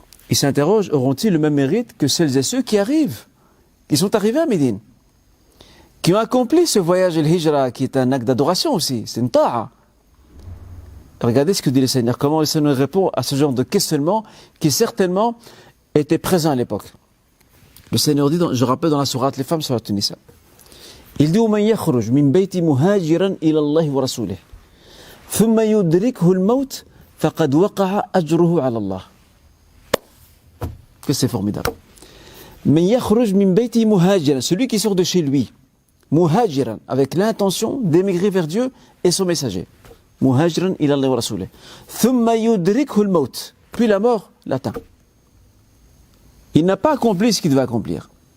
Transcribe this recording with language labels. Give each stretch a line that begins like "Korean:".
French: Ils s'interrogent, auront-ils le même mérite que celles et ceux qui arrivent, qui sont arrivés à Médine, qui ont accompli ce voyage al-Hijra, qui est un acte d'adoration aussi, c'est une ta'a. Regardez ce que dit le Seigneur, comment le Seigneur répond à ce genre de questionnement qui certainement était présent à l'époque. Le Seigneur dit, je rappelle dans la sourate Les Femmes, sourate An-Nisa, il dit
Arabic: ومن يخرج من بيت مهاجرا إلى الله ورسوله ثم يدركه الموت فقد وقع أجره على الله.
French: Que c'est formidable.
Arabic: من يخرج من بيت مهاجرا,
French: celui qui sort de chez lui, muhajiran, avec l'intention d'émigrer vers Dieu et son messager.
Arabic: Muhajiran ila Allah wa rasulihi. Thumma yudrikhu al-maut.
French: Puis la mort l'atteint. Il n'a pas accompli ce qu'il devait accomplir.